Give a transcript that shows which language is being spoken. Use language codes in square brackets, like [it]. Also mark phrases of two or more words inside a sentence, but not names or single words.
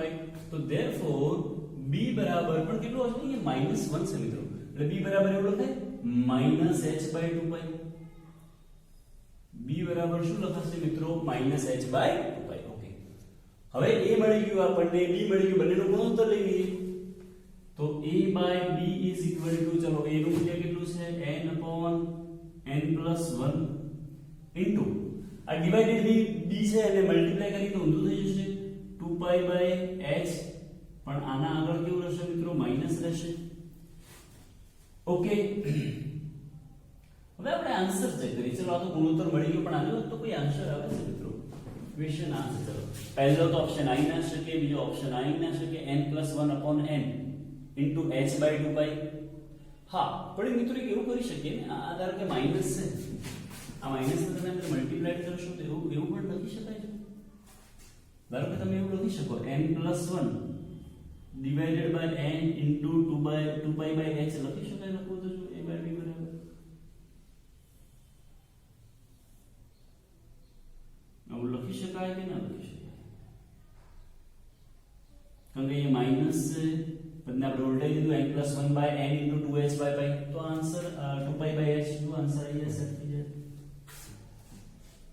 [gu] તો therefore b બરાબર પણ કેટલું હશે, અહીંયા -1 છે મિત્રો, એટલે b બરાબર એવું લખાય -h/2π. b બરાબર શું લખાશે મિત્રો, -h/2π. ઓકે, હવે a મળી ગયું આપણને, b મળી ગયું, બંનેનો ગુણોત્તર લઈ લઈએ. [en] તો a/b is equal to, [gu] ચલો a નું મૂલ્ય કેટલું છે, n/n+1 ઇન્ટુ આ ડિવાઇડેડ b છે એટલે મલ્ટીપ્લાય કરી તો ઊંધું થઈ જશે 2π/h, પણ આના આગળ કેવું રહેશે મિત્રો, માઈનસ રહેશે. ઓકે, હવે આપણે આન્સર ચેક કરીએ. ચલો આ તો ગુણોત્તર મળી ગયો, પણ આનો તો કોઈ આન્સર આવે છે મિત્રો, [en] question answer. [gu] ચલો પહેલો તો ઓપ્શન i ના શકે, બીજો ઓપ્શન i ના શકે, n+1/n ઇન્ટુ h/2π. હા, પણ મિત્રો એવું કરી શકીએ ને, આ ધારો કે માઈનસ છે, આ માઈનસ ને તમે મલ્ટીપ્લાય કરશો તો એવું પણ લખી શકાય છે. ધારો કે તમે એવું લખી શકો n+1 [en] divided by [gu] n into 2π/h લખી શકાય. લખો તો શું, a/b બરાબર આવું લખી શકાય કે ના લખી શકાય, કારણ કે એ માઈનસ છે, પછી આપણે ઉલટાઈ દીધું n+1/n into 2h/π, તો આન્સર 2π/h નું આન્સર અહીંયા સેટ થઈ જાય.